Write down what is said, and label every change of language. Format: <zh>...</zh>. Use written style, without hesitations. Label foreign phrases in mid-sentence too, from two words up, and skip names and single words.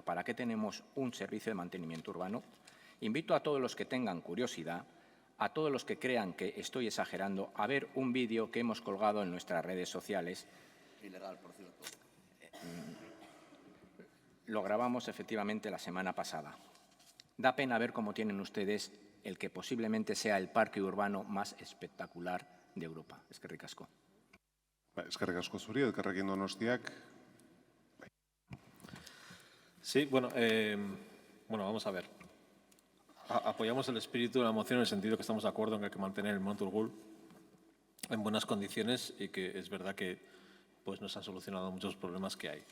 <es>¿Para qué tenemos un servicio de mantenimiento urbano? Invito a todos los que tengan curiosidad, a todos los que crean que estoy exagerando, a ver un vídeo que hemos colgado en nuestras redes sociales. Ilegal, por cierto. Lo grabamos efectivamente la semana pasada. Da pena ver cómo tienen ustedes el que posiblemente sea el parque urbano más espectacular de Europa.</es> <eu>Eskerrik asko. Eskerrik asko zuri, elkarrekin Donostiak.</eu> <es>Sí, bueno, vamos a ver. Apoyamos el espíritu de la moción en el sentido que estamos de acuerdo en que hay que mantener el Monte Urgul en buenas condiciones y que es verdad que pues, no se han solucionado muchos problemas que hay.</es>